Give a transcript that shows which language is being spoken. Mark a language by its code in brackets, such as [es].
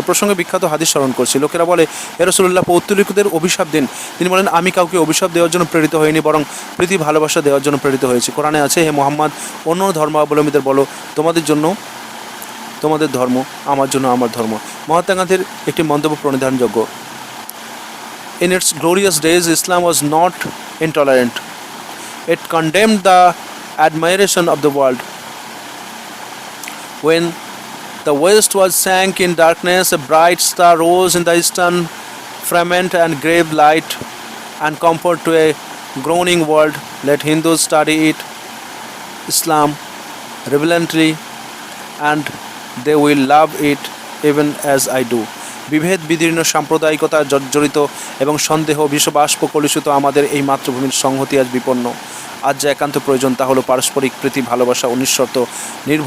[bn] প্রসঙ্গে বিখ্যাত হাদিস স্মরণ করছি। লোকেরা বলে, হে রাসূলুল্লাহ, পৌত্তলিকদের অভিশাপ দিন। তিনি বলেন, আমি কাউকে অভিশাপ দেওয়ার জন্য প্রেরিত হইনি, বরং প্রীতি ভালোবাসা দেওয়ার জন্য প্রেরিত হয়েছি। কোরআনে আছে, হে মুহাম্মদ, অন্য ধর্মাবলম্বীদের বলো, তোমাদের জন্য তোমাদের ধর্ম, আমার জন্য আমার ধর্ম। মহাত্মা গান্ধীর একটি মন্তব্য প্রণিধানযোগ্য। [en] In its glorious days, Islam was not intolerant. It condemned the admiration of the world. When the West was sank in darkness, a bright star rose in the eastern firmament and gave light and comfort to a groaning world. Let Hindus study it, Islam, reverently, and they will love it even as I do. [bn] বিভেদ বিদীর্ণ সাম্প্রদায়িকতা জর্জরিত এবং সন্দেহ বিষবাষ্প কলুষিত আমাদের এই মাতৃভূমির সংহতি আজ বিপন্ন। আজ যা একান্ত প্রয়োজন তা হলো পারস্পরিক প্রীতি, ভালোবাসা ও নিঃশর্ত নির্ভর